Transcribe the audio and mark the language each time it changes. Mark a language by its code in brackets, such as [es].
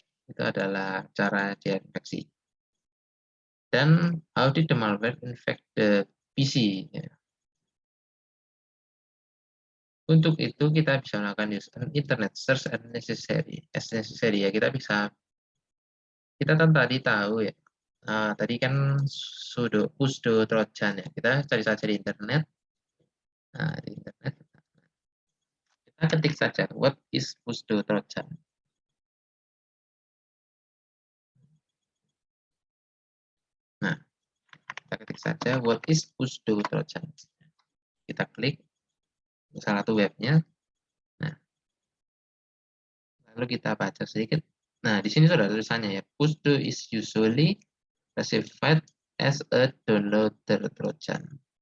[id] Itu adalah cara dia infeksi. [en] Dan how did the malware infect the PC? [id] Ya. Untuk itu kita bisa melakukan [en] internet search as necessary. [id] Ya, kita kan tadi tahu ya. Tadi kan sudo trojan ya. Kita cari saja di internet. Nah, di internet kita ketik saja [en] what is sudo trojan. [id] Nah, kita ketik saja [en] what is sudo trojan. [id] Kita klik salah satu webnya. Nah, lalu kita baca sedikit. Nah, di sini sudah tulisannya ya. [en] Sudo is usually classified as a downloader trojan.